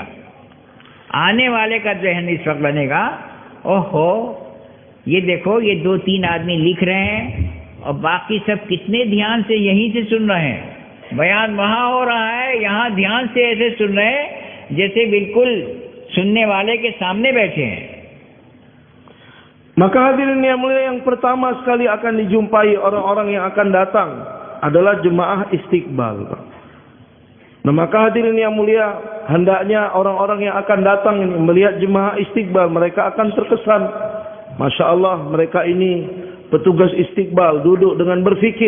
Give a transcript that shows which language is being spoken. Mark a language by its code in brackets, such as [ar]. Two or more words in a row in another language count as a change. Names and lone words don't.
[hi] आने वाले का जहन इस वक्त बनेगा, ओहो ये देखो ये 2-3 आदमी लिख रहे हैं और बाकी सब कितने ध्यान से यहीं से सुन रहे हैं, बयान वहाँ हो रहा है, यहाँ ध्यान से ऐसे सुन रहे हैं जैसे बिल्कुल सुनने वाले के सामने बैठे हैं। [ms] Maka hadirin yang mulia, yang pertama sekali akan dijumpai orang-orang yang akan datang adalah jemaah istiqbal. Nah, maka hadirin yang mulia, hendaknya orang-orang yang akan datang ini melihat jemaah istiqbal, mereka akan terkesan, [ar] ما شاء الله, [ms] mereka ini petugas istiqbal, duduk dengan berfikir.